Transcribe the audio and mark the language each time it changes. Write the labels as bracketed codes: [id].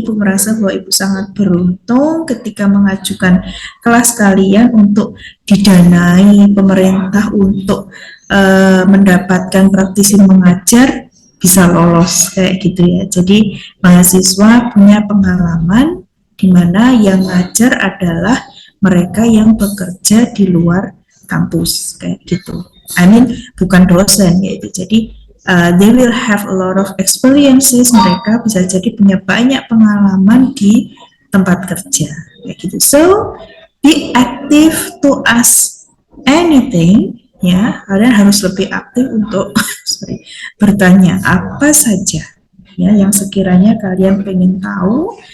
[id] Ibu merasa bahwa Ibu sangat beruntung ketika mengajukan kelas kalian untuk didanai pemerintah untuk mendapatkan praktisi mengajar. bisa lolos kayak gitu ya. Jadi mahasiswa punya pengalaman di mana yang ngajar adalah mereka yang bekerja di luar kampus kayak gitu. [en] I mean [id] bukan dosen gitu. Jadi [en] they will have a lot of experiences. [id] Mereka bisa jadi punya banyak pengalaman di tempat kerja kayak gitu. [en] So be active to ask anything. [id] Ya, kalian harus lebih aktif untuk bertanya apa saja ya yang sekiranya kalian pengen tahu.